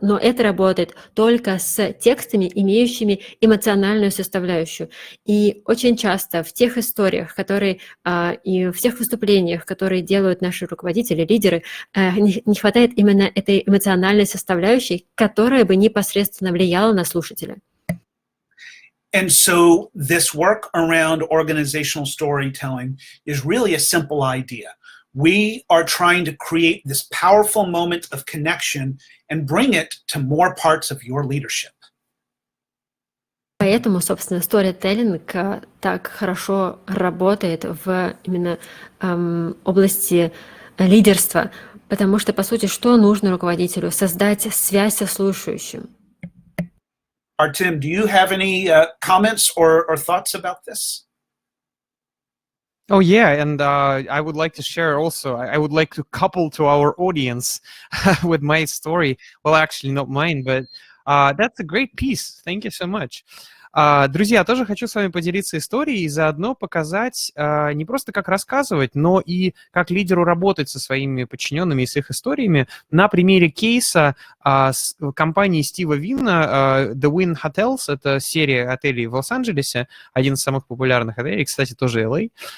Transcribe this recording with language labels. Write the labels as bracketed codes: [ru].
[ru] Но это работает только с текстами, имеющими эмоциональную составляющую. И очень часто в тех историях, которые и в тех выступлениях, которые делают наши руководители, лидеры, не хватает именно этой эмоциональной составляющей, которая бы непосредственно влияла на слушателя. [en] And so this work around organizational storytelling is really a simple idea. We are trying to create this powerful moment of connection and bring it to more parts of your leadership. [ru] Поэтому, собственно, сторителлинг так хорошо работает в именно области лидерства, потому что, по сути, что нужно руководителю? Создать связь со слушающим. [en] Artem, do you have any comments or thoughts about this? Oh, yeah, and I would like to share also, I would like to couple to our audience with my story. Well, actually, not mine, but that's a great piece. Thank you so much. [ru] Друзья, тоже хочу с вами поделиться историей и заодно показать не просто как рассказывать, но и как лидеру работать со своими подчиненными и с их историями на примере кейса с компании Стива Винна The Wynn Hotels. Это серия отелей в Лос-Анджелесе, один из самых популярных отелей, кстати, тоже LA.